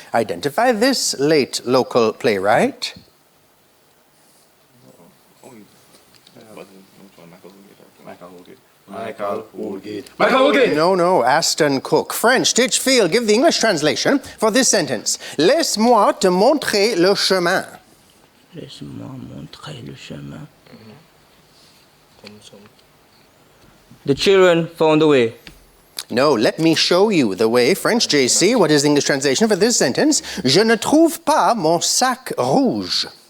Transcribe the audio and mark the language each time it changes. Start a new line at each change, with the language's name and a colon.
English: Identify this late local playwright. Michael Woolgate. No, Aston Cook. French, Titchfield. Give the English translation for this sentence.
French: Laisse-moi te montrer le chemin. Laisse-moi montrer le chemin.
English: The children found the way. No, let me show you the way. French, JC. What is the English translation for this sentence?
French: Je ne trouve pas mon sac rouge.